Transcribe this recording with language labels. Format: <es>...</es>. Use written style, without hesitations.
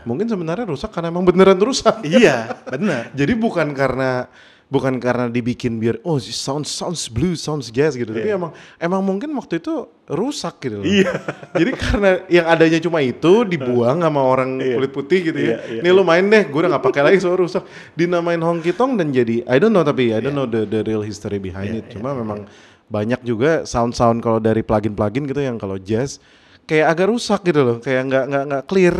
<id>Mungkin sebenarnya rusak karena emang beneran rusak. Iya, benar. Jadi bukan karena dibikin biar</id> <en>sounds blues, sounds jazz</en> <id>gitu. Tapi emang mungkin waktu itu rusak gitu loh. Iya. Jadi karena yang adanya cuma itu dibuang sama orang kulit putih gitu ya. Nih lu main deh, gue udah gak pakai lagi soal rusak. Dinamain honky tonk dan jadi</id> <en>I don't know the real history behind it.</en> <id>Cuma memang banyak juga sound kalau dari plugin gitu yang kalau jazz kayak agak rusak gitu loh, kayak nggak clear.</id>